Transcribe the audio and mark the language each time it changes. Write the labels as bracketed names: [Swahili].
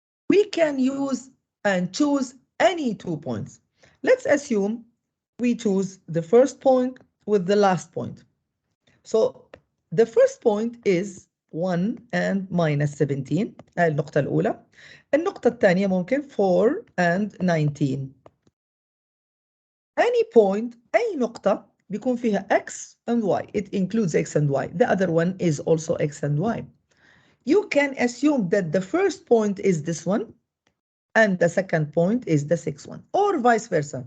[English] We can use and choose any 2 points. Let's assume we choose the first point with the last point. So the first point is 1 and minus 17. [Arabic] النقطة الأولى. النقطة الثانية ممكن 4 and 19. [English] Any point, [Arabic] أي نقطة بيكون فيها x and y. [English] It includes x and y. The other one is also x and y. You can assume that the first point is this one and the second point is the sixth one, or vice versa.